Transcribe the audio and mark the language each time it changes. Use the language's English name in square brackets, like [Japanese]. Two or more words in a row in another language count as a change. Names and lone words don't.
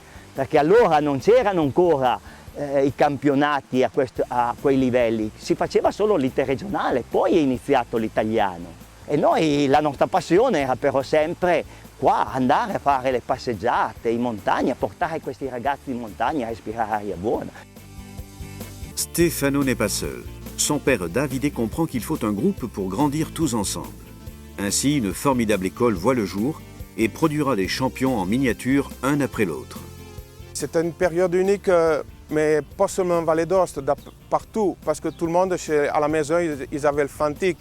[Italian] Perché allora non c'erano ancora i campionati a quei livelli, si faceva solo l'interregionale, poi è iniziato l'italiano. E noi, la nostra passione era però sempre qua, andare a fare le passeggiate in montagna, portare questi ragazzi in montagna a respirare aria buona. [French] Stefano n'est pas seul. Son père Davide comprend qu'il faut un groupe pour grandir tous ensemble. Ainsi, une formidable école voit le jour et produira des champions en miniature un après l'autre. C'était une période unique, mais pas seulement en Vallée d'Aoste, partout, parce que tout le monde à la maison, ils avaient le Fantic.